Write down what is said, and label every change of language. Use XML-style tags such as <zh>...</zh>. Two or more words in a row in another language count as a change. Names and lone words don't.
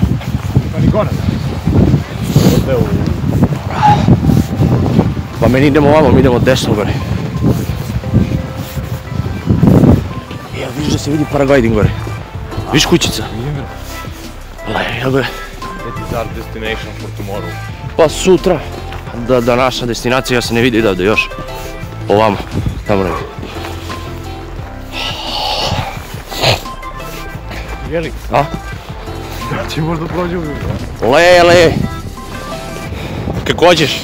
<hr>Pa ni gore. Pa mi idemo ovamo, mi idemo desno gore. Evo, vidiš da se vidi paragliding gore. Viš kućica? Evo gore.</hr> <en>That is our destination for tomorrow.</en> <hr>Pa sutra, da naša destinacija, ja se ne vidi odavde još. Ovamo, tamo negdje. Jeli? A? Ja će možda prođemo. Le. Kako hoćeš?</hr>